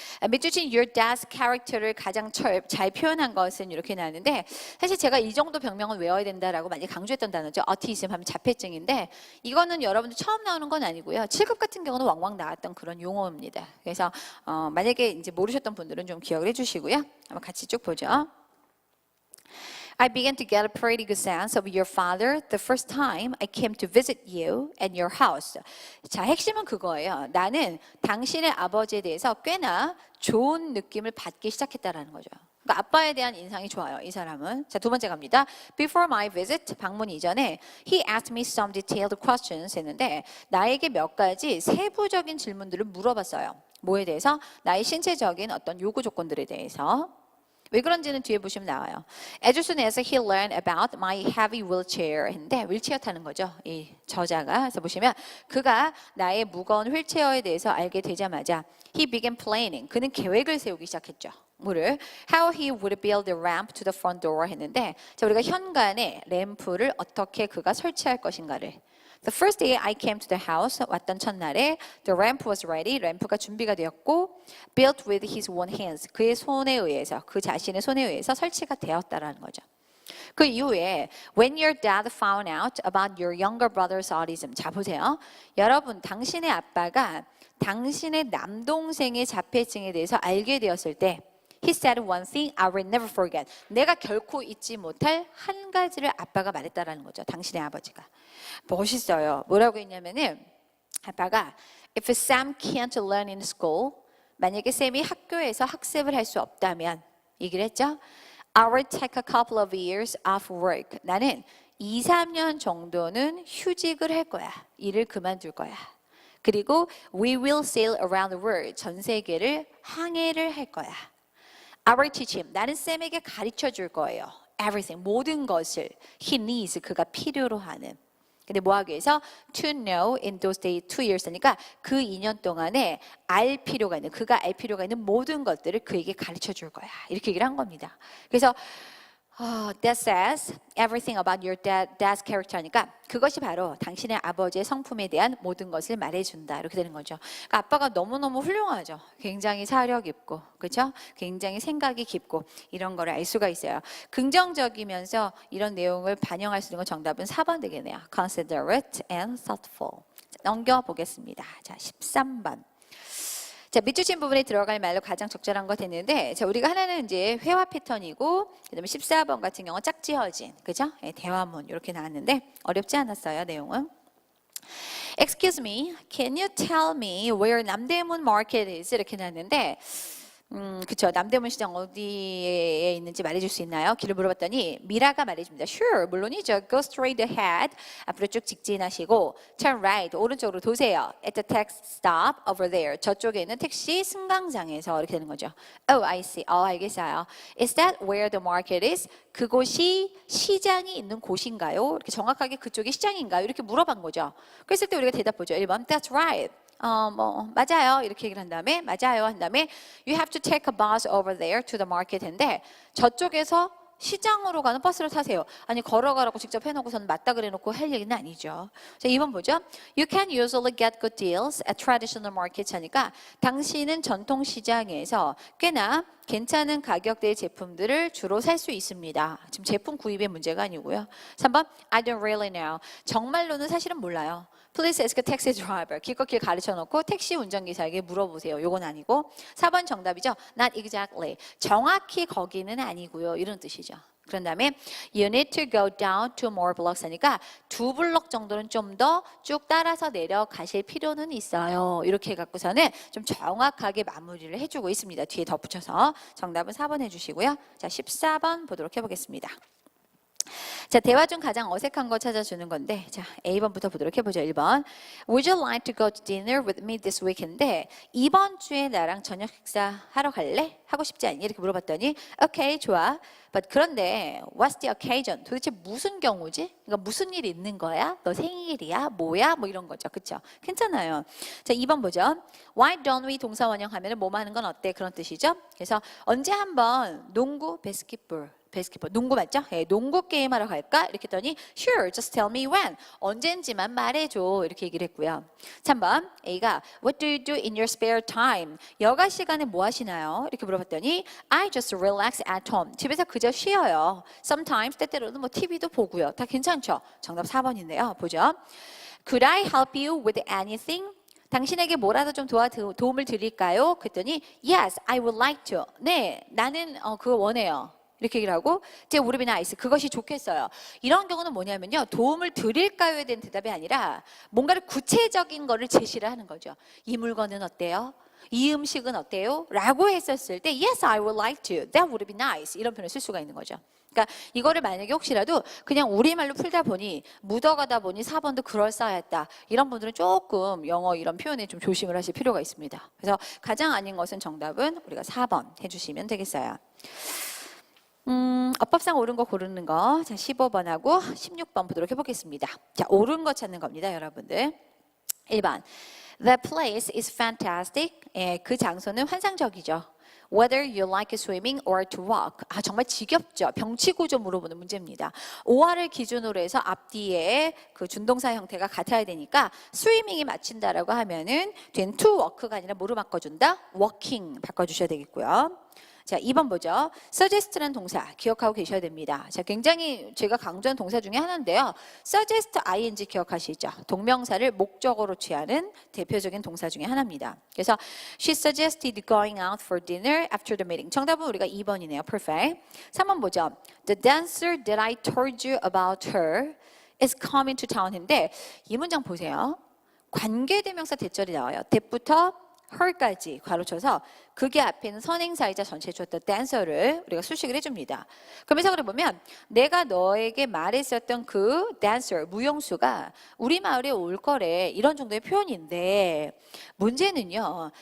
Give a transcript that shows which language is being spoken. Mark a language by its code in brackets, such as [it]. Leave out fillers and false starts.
[ko] 밑줄 친 [en] your dad's character [ko] 를 가장 잘 표현한 것은 이렇게 나왔는데 사실 제가 이 정도 병명은 외워야 된다라고 많이 강조했던 단어죠. 어티즘 하면 자폐증인데 이거는 여러분들 처음 나오는 건 아니고요. 7급 같은 경우는 왕왕 나왔던 그런 용어입니다. 그래서 만약에 이제 모르셨던 분들은 좀 기억을 해주시고요. 한번 같이 쭉 보죠. [en] I began to get a pretty good sense of your father the first time I came to visit you at your house. [ko] 자, 핵심은 그거예요. 나는 당신의 아버지에 대해서 꽤나 좋은 느낌을 받기 시작했다라는 거죠. 그러니까 아빠에 대한 인상이 좋아요, 이 사람은. 자, 두 번째 갑니다. [en] Before my visit, [ko] 방문 이전에 [en] he asked me some detailed questions [ko] 했는데 나에게 몇 가지 세부적인 질문들을 물어봤어요. 뭐에 대해서? 나의 신체적인 어떤 요구 조건들에 대해서. 왜 그런지는 뒤에 보시면 나와요. [en] As soon as he learned about my heavy wheelchair [ko] 했는데 휠체어 타는 거죠. 이 저자가. 그래서 보시면 그가 나의 무거운 휠체어에 대해서 알게 되자마자 [en] he began planning. [ko] 그는 계획을 세우기 시작했죠. 뭐를? [en] How he would build a ramp to the front door [ko] 했는데 자, 우리가 현관에 램프를 어떻게 그가 설치할 것인가를. [en] The first day I came to the house, [ko] 왔던 첫날에 [en] the lamp was ready, [ko] 램프가 준비가 되었고 [en] built with his own hands, [ko] 그의 손에 의해서, 그 자신의 손에 의해서 설치가 되었다라는 거죠. 그 이후에 [en] when your dad found out about your younger brother's autism, [ko] 자 보세요. 여러분, 당신의 아빠가 당신의 남동생의 자폐증에 대해서 알게 되었을 때 [en] He said one thing I will never forget. [ko] 내가 결코 잊지 못할 한 가지를 아빠가 말했다라는 거죠. 당신의 아버지가. 멋있어요. 뭐라고 했냐면은 아빠가 [en] If Sam can't learn in school, [ko] 만약에 샘이 학교에서 학습을 할 수 없다면 얘기를 했죠. [en] I will take a couple of years off work. [ko] 나는 2, 3년 정도는 휴직을 할 거야. 일을 그만둘 거야. 그리고 [en] we will sail around the world. [ko] 전 세계를 항해를 할 거야. [en] I will teach him. [ko] 나는 샘에게 가르쳐 줄 거예요. [en] Everything. [ko] 모든 것을. [en] He needs. [ko] 그가 필요로 하는. 근데 뭐 하기 위해서? [en] To know in those days, 2 years. [ko] 그러니까 그 2년 동안에 알 필요가 있는, 그가 알 필요가 있는 모든 것들을 그에게 가르쳐 줄 거야. 이렇게 얘기를 한 겁니다. 그래서 [en] that says everything about your dad's character [ko] 하니까 그것이 바로 당신의 아버지의 성품에 대한 모든 것을 말해준다. 이렇게 되는 거죠. 그러니까 아빠가 너무너무 훌륭하죠. 굉장히 사력 있고, 그렇죠? 굉장히 생각이 깊고 이런 거를 알 수가 있어요. 긍정적이면서 이런 내용을 반영할 수 있는 건 정답은 4번 되겠네요. [en] Considerate and thoughtful. [ko] 자, 넘겨보겠습니다. 자, 13번. 자, 밑줄친 부분에 들어갈 말로 가장 적절한 거 됐는데, 자, 우리가 하나는 이제 회화 패턴이고, 그다음에 14번 같은 경우는 짝지어진, 그죠? 네, 대화문 이렇게 나왔는데 어렵지 않았어요, 내용은. [en] Excuse me, can you tell me where 남대문 market is? [ko] 이렇게 나왔는데, 그쵸. 남대문 시장 어디에 있는지 말해줄 수 있나요? 길을 물어봤더니 미라가 말해줍니다. [en] Sure, [ko] 물론이죠. [en] Go straight ahead. [ko] 앞으로 쭉 직진하시고 [en] turn right, [ko] 오른쪽으로 도세요. [en] At the taxi stop over there. [ko] 저쪽에 있는 택시 승강장에서 이렇게 되는 거죠. [en] Oh, I see. [ko] 알겠어요. [en] Is that where the market is? [ko] 그곳이 시장이 있는 곳인가요? 이렇게 정확하게 그쪽이 시장인가요? 이렇게 물어본 거죠. 그랬을 때 우리가 대답보죠. 1번, [en] that's right. [ko] 맞아요. 이렇게 얘기를 한 다음에 맞아요. [en] 한 다음에 you have to take a bus over there to the market [ko] 인데 저쪽에서 시장으로 가는 버스를 타세요. 아니 걸어가라고 직접 해놓고서는 맞다 그래놓고 할 얘기는 아니죠. 자, 2번 보죠. [en] You can usually get good deals at traditional markets [ko] 하니까 당신은 전통 시장에서 꽤나 괜찮은 가격대의 제품들을 주로 살 수 있습니다. 지금 제품 구입의 문제가 아니고요. 3번 [en] I don't really know. [ko] 정말로는 사실은 몰라요. [en] Please ask a taxi driver. [ko] 기껏길 가르쳐놓고 택시 운전기사에게 물어보세요. 요건 아니고 4번 정답이죠. [en] Not exactly. [ko] 정확히 거기는 아니고요. 이런 뜻이죠. 그런 다음에 [en] you need to go down 2 more blocks [ko] 하니까 2 블록 정도는 좀 더 쭉 따라서 내려가실 필요는 있어요. 이렇게 해갖고서는 좀 정확하게 마무리를 해주고 있습니다. 뒤에 덧붙여서 정답은 4번 해주시고요. 자, 14번 보도록 해보겠습니다. 자, 대화 중 가장 어색한 거 찾아주는 건데, 자, A번부터 보도록 해보죠. 1번. [en] Would you like to go to dinner with me this week [ko] 인데 이번 주에 나랑 저녁 식사 하러 갈래? 하고 싶지 않니? 이렇게 물어봤더니 [en] Okay, [ko] 좋아. [en] But [ko] 그런데 [en] what's the occasion? [ko] 도대체 무슨 경우지? 그러니까 무슨 일이 있는 거야? 너 생일이야? 뭐야? 뭐 이런 거죠. 그렇죠? 괜찮아요. 자, 2번 보죠. [en] Why don't we [ko] 동사 원형 하면은 뭐뭐 하는 건 어때? 그런 뜻이죠. 그래서 언제 한번 농구, 바스켓볼 농구 맞죠? 네, 농구 게임하러 갈까? 이렇게 했더니 [en] Sure, just tell me when. [ko] 언젠지만 말해줘. 이렇게 얘기를 했고요. 3번 A가 [en] What do you do in your spare time? [ko] 여가 시간에 뭐 하시나요? 이렇게 물어봤더니 [en] I just relax at home. [ko] 집에서 그저 쉬어요. [en] Sometimes [ko] 때때로는 뭐 TV도 보고요. 다 괜찮죠? 정답 4번인데요. 보죠. [en] Could I help you with anything? [ko] 당신에게 뭐라도 좀 도움을 드릴까요? 그랬더니 [en] Yes, I would like to. [ko] 네, 나는 그거 원해요. 이렇게 얘기를 하고 제 무릎이 나이스 그것이 좋겠어요. 이런 경우는 뭐냐면요. 도움을 드릴까요에 대한 대답이 아니라 뭔가를 구체적인 거를 제시를 하는 거죠. 이 물건은 어때요? 이 음식은 어때요? 라고 했었을 때 [en] Yes, I would like to. That would be nice. [ko] 이런 표현을 쓸 수가 있는 거죠. 그러니까 이거를 만약에 혹시라도 그냥 우리말로 풀다 보니 묻어가다 보니 4번도 그럴싸했다. 이런 분들은 조금 영어 이런 표현에 좀 조심을 하실 필요가 있습니다. 그래서 가장 아닌 것은 정답은 우리가 4번 해주시면 되겠어요. 어법상 옳은 거 고르는 거. 자, 15번하고 16번 보도록 해보겠습니다. 자, 옳은 거 찾는 겁니다, 여러분들. 1번. [en] The place is fantastic. [ko] 예, 그 장소는 환상적이죠. [en] Whether you like swimming or to walk. [ko] 아, 정말 지겹죠. 병치구조 물어보는 문제입니다. or를 기준으로 해서 앞뒤에 그 준동사 형태가 같아야 되니까 swimming이 맞춘다라고 하면은 뒤엔 to walk가 아니라 뭐로 바꿔준다? walking 바꿔주셔야 되겠고요. 자, 2번 보죠. suggest라는 동사 기억하고 계셔야 됩니다. 자, 굉장히 제가 강조한 동사 중에 하나인데요. suggest ing 기억하시죠? 동명사를 목적어로 취하는 대표적인 동사 중에 하나입니다. 그래서 [en] she suggested going out for dinner after the meeting. [ko] 정답은 우리가 2번이네요. [en] Perfect. [ko] 3번 보죠. [en] The dancer that I told you about her is coming to town [ko] 인데 이 문장 보세요. 관계대명사 대절이 나와요. that부터 her까지 괄호쳐서 그게 앞에 있는 선행사이자 전체 주었던 dancer를 우리가 수식을 해줍니다. 그럼 해석을 해보면 내가 너에게 말했었던 그 dancer, 무용수가 우리 마을에 올 거래 이런 정도의 표현인데 문제는요.